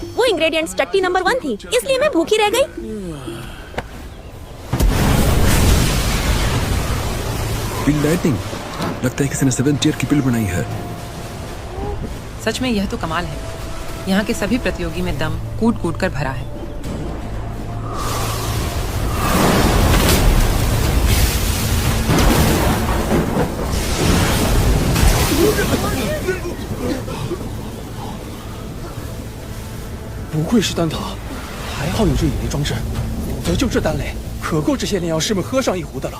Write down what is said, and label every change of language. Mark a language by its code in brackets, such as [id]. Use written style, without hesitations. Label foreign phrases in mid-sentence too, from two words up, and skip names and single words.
[hi] वो इंग्रेडिएंट्स टट्टी नंबर 1 थी, इसलिए मैं भूखी रह गई। [en] pill lighting, [hi] लगता है किसी ने 7th टियर की पिल बनाई है। सच में यह तो कमाल है। यहाँ के सभी प्रतियोगी में दम कूट कूट कर भरा है। [zh] 不愧是丹塔，还好有这引雷装置，否则就这丹雷，可够这些炼药师们喝上一壶的了。